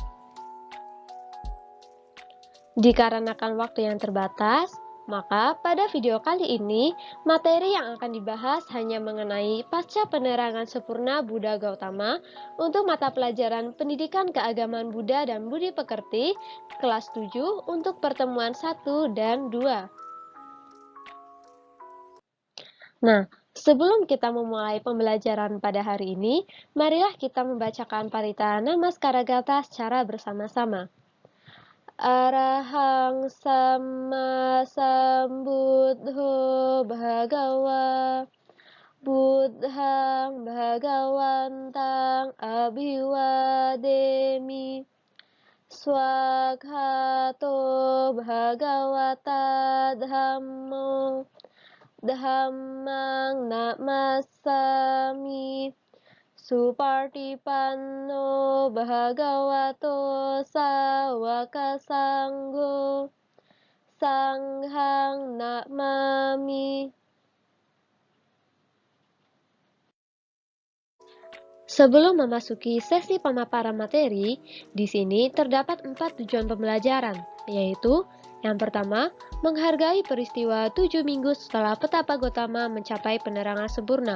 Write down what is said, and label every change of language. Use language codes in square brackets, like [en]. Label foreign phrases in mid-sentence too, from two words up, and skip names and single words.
[id] Dikarenakan waktu yang terbatas, maka pada video kali ini, materi yang akan dibahas hanya mengenai pasca penerangan sempurna Buddha Gautama untuk mata pelajaran Pendidikan Keagamaan Buddha dan Budi Pekerti kelas 7 untuk pertemuan 1 dan 2. Nah, sebelum kita memulai pembelajaran pada hari ini, marilah kita membacakan Parita Namaskara secara bersama-sama. [pi] Arahang Sama Sambuddho Bhagawa Buddhang Bhagawantang Abhiwademi Swakhato Bhagawata Dhammo Dhammang Namasami Supartipanno Bhagavato Sawaka Sanggo Sanghang Namami. [id] Sebelum memasuki sesi pemaparan materi, di sini terdapat 4 tujuan pembelajaran, yaitu yang pertama, menghargai peristiwa 7 minggu setelah Petapa Gotama mencapai penerangan sempurna.